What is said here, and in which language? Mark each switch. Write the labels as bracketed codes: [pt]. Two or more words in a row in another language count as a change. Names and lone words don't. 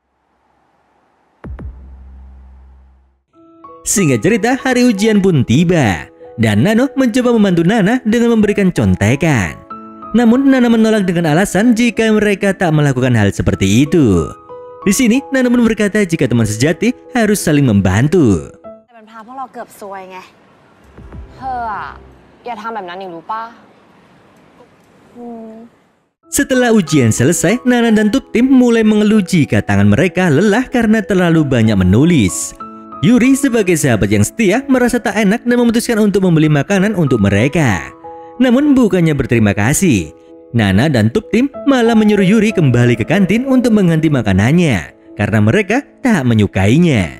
[id] Singkat cerita, hari ujian pun tiba dan Nano mencoba membantu Nana dengan memberikan contekan. Namun Nana menolak dengan alasan jika mereka tak melakukan hal seperti itu. Di sini Nana pun berkata jika teman sejati harus saling membantu. [th] เป็นพาพวกเราเกือบซวยไงเธออะอย่าทำแบบนั้นอีกรู้ป่ะ [id] Setelah ujian selesai, Nana dan Tuptim mulai mengeluh jika tangan mereka lelah karena terlalu banyak menulis. Yuri sebagai sahabat yang setia merasa tak enak dan memutuskan untuk membeli makanan untuk mereka. Namun bukannya berterima kasih, Nana dan Tuptim malah menyuruh Yuri kembali ke kantin untuk mengganti makanannya karena mereka tak menyukainya.